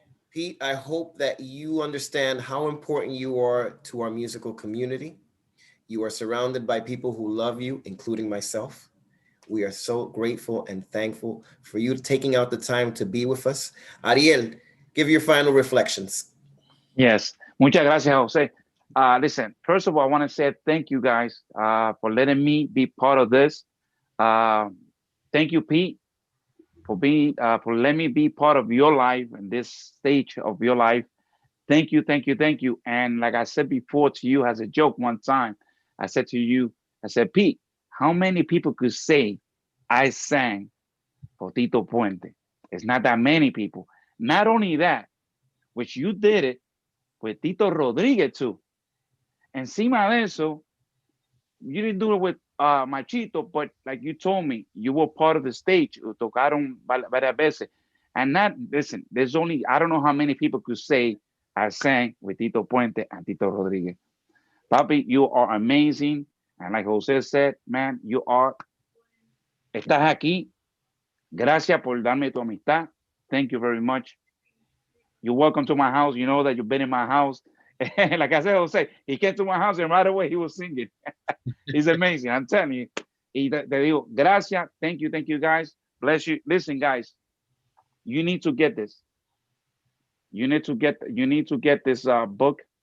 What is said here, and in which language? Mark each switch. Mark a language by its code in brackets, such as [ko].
[en] Pete, I hope that you understand how important you are to our musical community. You are surrounded by people who love you, including myself. We are so grateful and thankful for you taking out the time to be with us. Ariel, give your final reflections. [es] Yes, muchas gracias, Jose. [en] Listen, first of all, I want to say thank you guys for letting me be part of this. Thank you, Pete, for letting me be part of your life and this stage of your life. Thank you. And like I said before to you as a joke one time, I said to you, I said, Pete, how many people could say I sang for Tito Puente? It's not that many people. Not only that, which you did it with Tito Rodriguez too. [es] Encima de eso, [en] you didn't do it with Machito, but like you told me, you were part of the stage. [es] Tocaron varias veces. [en] And that, listen, there's only, I don't know how many people could say I sang with Tito Puente and Tito Rodriguez. Papi, you are amazing. And like Jose said, man, you are, [es] estás aquí. Gracias por darme tu amistad. [en] Thank you very much. You're welcome to my house. You know that you've been in my house. Like I said, Jose, he came to my house and right away he was singing. He's amazing. I'm telling you. [es] Y te digo, gracias. [en] Thank you, guys. Bless you. Listen, guys, you need to get this. You need to get this book.